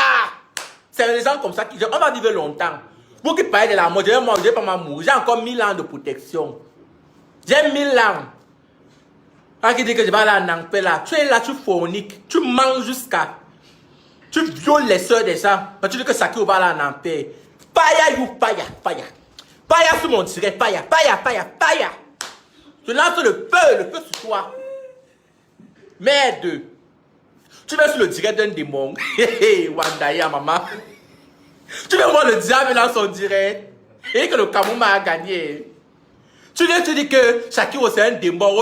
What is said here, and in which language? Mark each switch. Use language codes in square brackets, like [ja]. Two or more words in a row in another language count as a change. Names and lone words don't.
[fr] C'est les gens comme ça qui disent, on va vivre longtemps. Vous qui parlez de la mort, je ne vais pas mourir. J'ai encore 1000 ans de protection. J'ai 1000 ans. Quand il dit que je vais aller en enfer là, tu es là, tu forniques, tu manges jusqu'à... Tu violes les soeurs des gens. Mais tu dis que Shakiro va aller en enfer. Paya, you, paya, paya. Paya sur mon direct, paya, paya, paya, paya. Je lance le feu sur toi. Merde. Tu vas sur le direct d'un démon. Wandaya, maman. Tu veux voir le diable dans son direct. Et que le Cameroun a gagné. Tu dis que Shakiro c'est un démon.